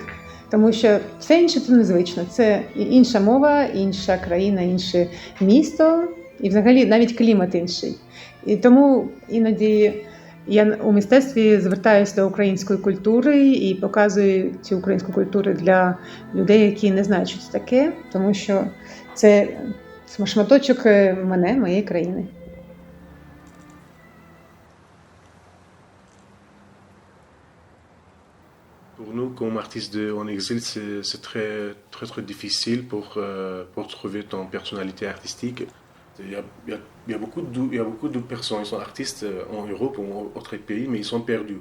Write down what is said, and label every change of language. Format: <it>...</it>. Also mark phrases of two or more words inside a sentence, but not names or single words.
<uk>Тому що все інше це незвично. Це інша мова, інша країна, інше місто, і взагалі навіть клімат інший. І тому іноді я у мистецтві звертаюся до української культури і показую цю українську культуру для людей, які не знають, що це таке, тому що це шматочок мене, моєї країни.</uk> <fr>Pour nous, comme artistes en exil, c'est très difficile pour trouver ton personnalité artistique. Il y a beaucoup de personnes qui sont artistes en Europe ou en autres pays, mais ils sont perdus.</fr>